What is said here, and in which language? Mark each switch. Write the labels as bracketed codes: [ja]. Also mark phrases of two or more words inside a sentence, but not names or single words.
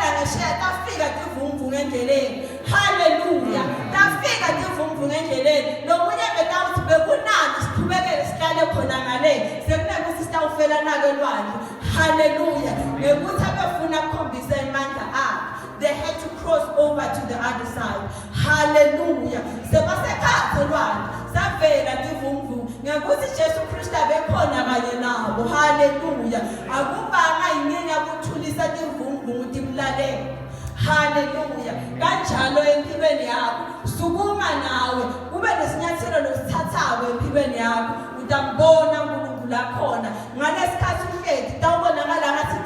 [ss] ngesheya tafika tivunguvungu endleleni haleluya tafika tivunguvungu endleleni nomunye betawuthi bekunani siqhubekele sihlale khona ngale sekuneke ukuthi sitawufela nako elwandle haleluya ngekuthi abafuna ukukhombisa amandla abo [en] they had to cross over to the other side [ss] haleluya sebasekhathe elwandle savela tivunguvungu ngekuthi Jesu Kristu abekhona kanye nabo haleluya akubanga inyenye ukuthulisa tivunguvungu timlalele haleluya kanjalo empilweni yakho sukuma nawe kube nesinyathelo losithathayo empilweni yakho utambona uNkulunkulu akhona ngalesikhathi uhlezi tawubonakala ngathi